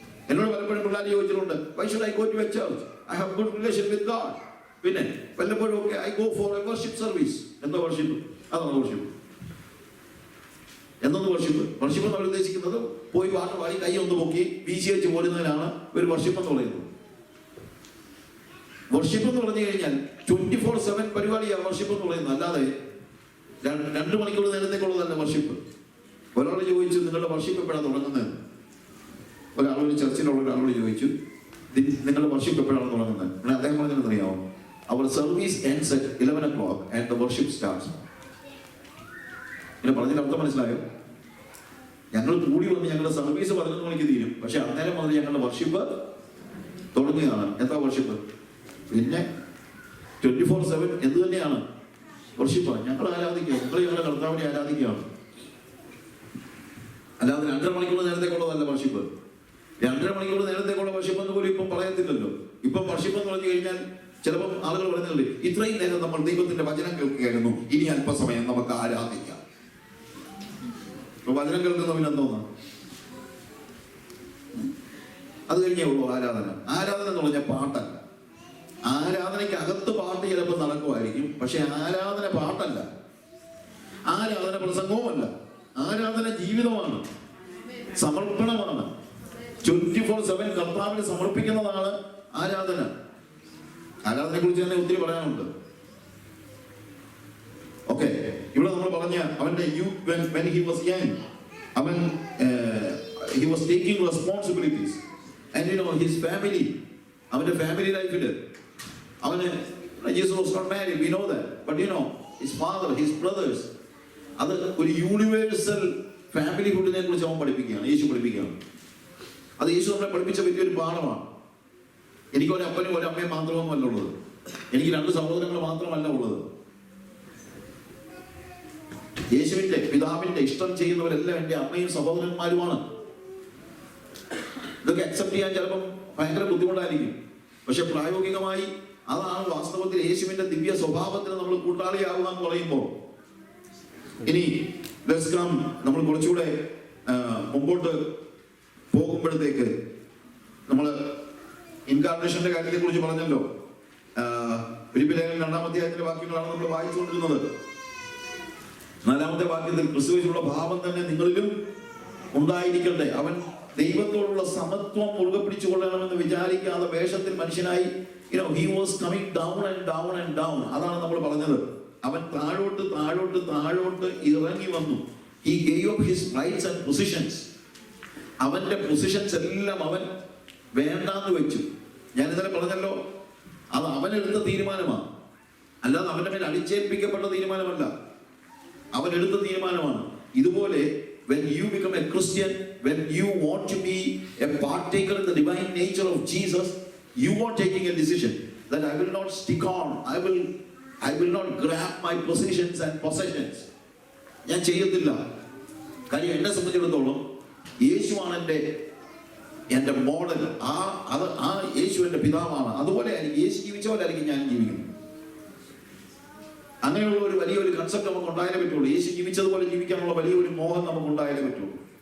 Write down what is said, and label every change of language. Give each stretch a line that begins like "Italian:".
Malayalam: എന്നോട് പലപ്പോഴും പിള്ളേർ ചോദിച്ചിട്ടുണ്ട്,
English: why should I go to a church? I have good relation with God.
Malayalam: പിന്നെ വല്ലപ്പോഴും ഒക്കെ
English: I go for a worship service.
Malayalam: എന്താ വർഷിപ്പ്? അതാണ് വർഷിപ്പ്. എന്തൊന്ന് വർഷിപ്പ്? വർഷിപ്പ് നമ്മൾ ഉദ്ദേശിക്കുന്നത് പോയി പാട്ട് പാടി കൈ ഒന്ന് പൊക്കി വീശി വെച്ച് പോരുന്നതിനാണ് ഒരു വർഷിപ്പ് എന്ന് പറയുന്നത്. വർഷിപ്പ് എന്ന് പറഞ്ഞു കഴിഞ്ഞാൽ 24/7 പരിപാടിയാണ് വർഷിപ്പ് എന്ന് പറയുന്നത്. അല്ലാതെ 2 മണിക്കൂർ നേരത്തേക്കുള്ളതല്ല വർഷിപ്പ്. ഒരാൾ ചോദിച്ചു, നിങ്ങളുടെ വർഷിപ്പ് എപ്പോഴാണ് തുടങ്ങുന്നത്? ഒരാളൊരു ചർച്ചിലുള്ള ഒരാളോട് ചോദിച്ചു, നിങ്ങളുടെ വർഷിപ്പ് എപ്പോഴാണ് തുടങ്ങുന്നത്? അദ്ദേഹം പറഞ്ഞതെന്നറിയാമോ?
English: Our service ends at 11 o'clock and the worship starts.
Malayalam: ഇങ്ങനെ പറഞ്ഞതിന്റെ അർത്ഥം മനസ്സിലായോ? ഞങ്ങൾ കൂടി വന്ന് ഞങ്ങളുടെ സർവീസ് 11 മണിക്ക് തീരും. പക്ഷെ അന്നേരം മുതൽ ഞങ്ങളുടെ വർഷിപ്പ് തുടങ്ങുകയാണ്. എന്താ വർഷിപ്പ്? പിന്നെ 24/7 എന്ത് തന്നെയാണ് വർഷിപ്പ്. ഞങ്ങൾ ആരാധിക്കുക, ഞങ്ങളുടെ കർത്താവിനെ ആരാധിക്കുകയാണ്. അല്ലാതെ 2.5 മണിക്കൂർ നേരത്തേക്കുള്ളതല്ല വർഷിപ്പ്. 2.5 മണിക്കൂർ നേരത്തേക്കുള്ള വർഷിപ്പ് എന്ന് പോലും ഇപ്പം പറയത്തില്ലല്ലോ. ഇപ്പം വർഷിപ്പ് എന്ന് പറഞ്ഞു കഴിഞ്ഞാൽ ചിലപ്പോൾ ആളുകൾ പറയുന്നുണ്ട്, ഇത്രയും നേരം നമ്മൾ ദൈവത്തിന്റെ വചനം കേൾക്കുകയായിരുന്നു, ഇനി അല്പസമയം നമുക്ക് ആരാധിക്കാം. വചനം കേൾക്കുന്നവനെന്തോന്നാ? അത് കഴിഞ്ഞേ ഉള്ളൂ ആരാധന. ആരാധന എന്ന് പറഞ്ഞാൽ പാട്ടല്ല. ആരാധനയ്ക്ക് അകത്ത് പാട്ട് ചിലപ്പോൾ നടക്കുമായിരിക്കും, പക്ഷെ ആരാധന പാട്ടല്ല. ആരാധന പ്രസംഗവുമല്ല. ആരാധന ജീവിതമാണ്, സമർപ്പണമാണ്. 24/7 കർത്താവിന് സമർപ്പിക്കുന്നതാണ് ആരാധന. ആരാധനയെ കുറിച്ച് തന്നെ ഒത്തിരി പറയാനുണ്ട്. ഓക്കെ, ഇവിടെ നമ്മൾ പറഞ്ഞ അവന്റെ youth,
English: when he was young, അവൻ he was taking responsibilities and his family,
Malayalam: അവന്റെ ഫാമിലി ലൈഫിൽ അവന്
English: Jesus was not married, we know that, but his father, his brothers,
Malayalam: അത് ഒരു യൂണിവേഴ്സൽ ഫാമിലി ഹുഡിനെ കുറിച്ച് അവൻ പഠിപ്പിക്കുകയാണ്, യേശു പഠിപ്പിക്കുകയാണ്. അത് യേശു നമ്മളെ പഠിപ്പിച്ച വലിയൊരു പാഠമാണ്. എനിക്ക് ഒരു അപ്പനും ഒരു അമ്മയും മാത്രമല്ല ഉള്ളത്. എനിക്ക് 2 സഹോദരങ്ങൾ മാത്രമല്ല ഉള്ളത്. യേശുവിന്റെ പിതാവിന്റെ ഇഷ്ടം ചെയ്യുന്നവരെല്ലാം എൻ്റെ അമ്മയും സഹോദരന്മാരുമാണ്. ഇതൊക്കെ അക്സെപ്റ്റ് ചെയ്യാൻ ചിലപ്പം ഭയങ്കര ബുദ്ധിമുട്ടായിരിക്കും. പക്ഷെ പ്രായോഗികമായി അതാണ് വാസ്തവത്തിൽ യേശുവിന്റെ ദിവ്യ സ്വഭാവത്തിന് നമ്മൾ കൂട്ടാളിയാവുക എന്ന് പറയുമ്പോൾ. ഇനി നമ്മൾ കുറച്ചുകൂടെ മുമ്പോട്ട് പോകുമ്പോഴത്തേക്ക് നമ്മൾ ഇൻകാർണേഷന്റെ കാര്യത്തെ കുറിച്ച് പറഞ്ഞല്ലോ. ഫിലിപ്പിയ ലേഖനം 2-ാം അധ്യായത്തിന്റെ വാക്യങ്ങളാണ് നമ്മൾ വായിച്ചുകൊണ്ടിരുന്നത്. 4-ാമത്തെ വാക്യത്തിൽ ക്രിസ്തുവിലുള്ള ഭാവം തന്നെ നിങ്ങളിലും ഉണ്ടായിരിക്കട്ടെ. അവൻ ദൈവത്തോടുള്ള സമത്വം മുറുകെ പിടിച്ചുകൊള്ളണമെന്ന് വിചാരിക്കാതെ വേഷത്തിൽ മനുഷ്യനായി
English: he was coming down and down and down.
Malayalam: അതാണ് നമ്മൾ പറഞ്ഞത്. അവൻ താഴോട്ട് താഴോട്ട് താഴോട്ട് ഇറങ്ങി വന്നു.
English: He gave up his rights and positions.
Malayalam: അവന്റെ പൊസിഷൻസ് എല്ലാം അവൻ വേണ്ടാന്ന് വെച്ചു. ഞാൻ ഇന്നലെ പറഞ്ഞല്ലോ, അത് അവനെടുത്ത തീരുമാനമാണ്, അല്ലാതെ അവന്റെ മേൽ അടിച്ചേൽപ്പിക്കപ്പെട്ട തീരുമാനമല്ല. അവൻ എടുത്ത തീരുമാനമാണ്.
English: ഇതുപോലെ when you become a Christian, when you want to be a partaker in the divine nature of Jesus, you are taking a decision that I will not stick on, I will not grab my positions and possessions.
Malayalam: ഞാൻ ചെയ്യത്തില്ല. കാര്യം എന്നെ സംബന്ധിച്ചിടത്തോളം യേശുവാണ് എൻ്റെ model. ആ യേശു എൻ്റെ പിതാവാണ്. അതുപോലെ യേശു ജീവിച്ച പോലെ ആയിരിക്കും ഞാൻ ജീവിക്കുന്നത്. അങ്ങനെയുള്ള ഒരു വലിയൊരു കൺസെപ്റ്റ് നമുക്ക് ഉണ്ടായാലേ പറ്റുള്ളൂ. യേശു ജീവിച്ചതുപോലെ ജീവിക്കാനുള്ള വലിയൊരു മോഹം നമുക്ക് ഉണ്ടായാലേ പറ്റുള്ളൂ.